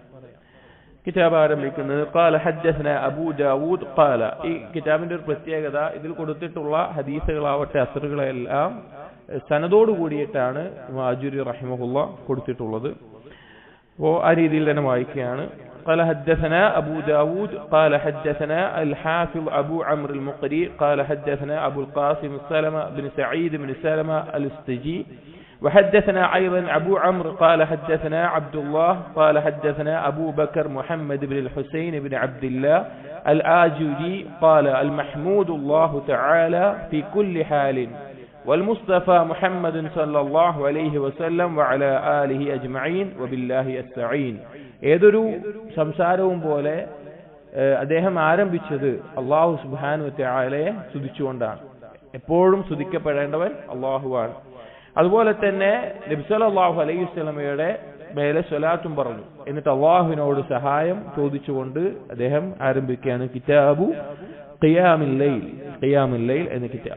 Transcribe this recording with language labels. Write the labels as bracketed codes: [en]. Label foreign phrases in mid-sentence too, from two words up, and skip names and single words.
[ml] കിതാബ് ആരംഭിക്കുന്നത് [ar] قال حدثنا أبو داود قال. [ml] ഈ കിതാബിന്റെ ഒരു പ്രത്യേകത, ഇതിൽ കൊടുത്തിട്ടുള്ള ഹദീസുകളാവട്ടെ അസ്റുകളെല്ലാം സനദോട് കൂടിയിട്ടാണ് ആജുരി റഹിമഹുല്ലാ കൊടുത്തിട്ടുള്ളത്. അപ്പോൾ ആ രീതിയിൽ തന്നെ വായിക്കുകയാണ്. [ar] قال حدثنا أبو داود قال حدثنا الحافظ أبو عمرو المقري قال حدثنا أبو القاسم سلمة بن سعيد بن سلمة الاستجي وحدثنا أيضا أبو عمرو قال حدثنا عبد الله قال حدثنا أبو بكر محمد بن الحسين بن عبد الله الآجري قال المحمود الله تعالى في كل حال والمصطفى محمد صلى الله عليه وسلم وعلى آله أجمعين وبالله السعين. [ml] ഏതൊരു സംസാരവും പോലെ അദ്ദേഹം ആരംഭിച്ചത് [ar] الله سبحانه وتعالى [ml] സ്തുതിച്ചുകൊണ്ടാണ്. എപ്പോഴും സ്തുതിക്കപ്പെടേണ്ടവൻ അല്ലാഹുവാണ്. അതുപോലെ തന്നെ നബി [ar] صلى الله عليه وسلم [ml] മേലെ സ്വലാത്തും പറഞ്ഞു. എന്നിട്ട് അല്ലാഹുവിനോട് സഹായം ചോദിച്ചുകൊണ്ട് അദ്ദേഹം ആരംഭിക്കുകയാണ് കിതാബു ഖിയാമുൽ ലൈൽ എന്ന കിതാബ്.